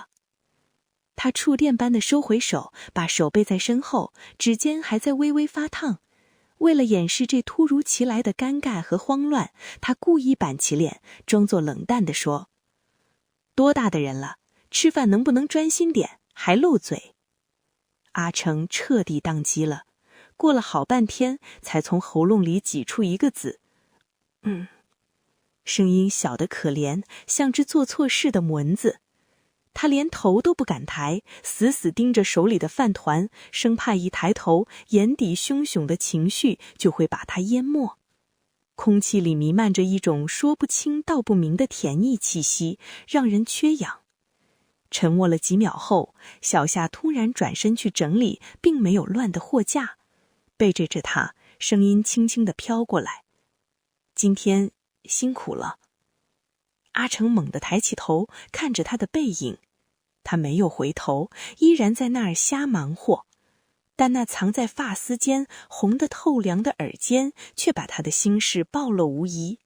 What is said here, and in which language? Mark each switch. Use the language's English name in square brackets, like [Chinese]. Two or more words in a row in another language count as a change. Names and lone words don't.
[Chinese] 他觸電般的收回手，把手背在身後，指尖還在微微發燙。為了掩飾這突如其來的尷尬和慌亂，他故意板起臉，裝作冷淡地說：“多大的人了，吃飯能不能專心點，還漏嘴？” 阿成徹底當機了，過了好半天，才從喉嚨裡擠出一個字：“聲音小得可憐，像只做錯事的蚊子。他連頭都不敢抬，死死盯着手裡的飯團，生怕一抬頭，眼底洶湧的情緒就會把他淹沒。空氣裡彌漫着一種說不清道不明的甜膩氣息，讓人缺氧。沉默了幾秒後，小夏突然轉身去整理並沒有亂的貨架，背對着他，聲音輕輕地飄過來：“ 今天辛苦了。” 阿成猛地抬起頭，看着他的背影。他沒有回頭，依然在那兒瞎忙活，但那藏在髮絲間紅得透涼的耳尖卻把他的心事暴露無遺。